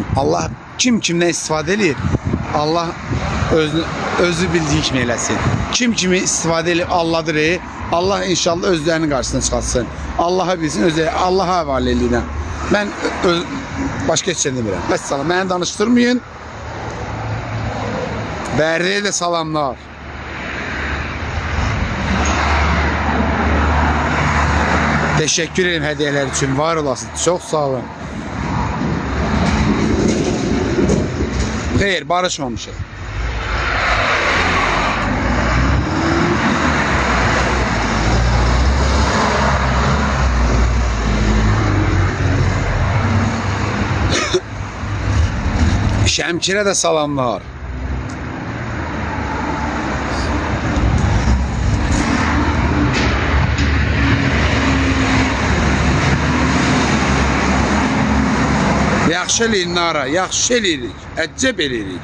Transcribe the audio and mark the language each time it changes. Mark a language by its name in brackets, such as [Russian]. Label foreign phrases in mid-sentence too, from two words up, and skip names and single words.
[Azerbaijani] Allah kimdən istifadə edir? Allah özü bildiyi kimi eləsin. Kimi istifadə edir Allahdır. Allah inşallah özlərinin qarşısına çıxartsın. Allah'a bilsin, Allah'a həvalə edirəm. Mən başqa heç şey demirəm. Vəssalam, məni danışdırmayın. Bərdiyə də salamlar. [Turkish] Teşekkür ederim hediyeler için. [Azerbaijani] Var olasın. Çok sağ olun. Hayır, barışmamışız. Şemkir'e de salamlar. Yaxşı eləyin Nara, yaxşı eləyirik, əcəb eləyirik.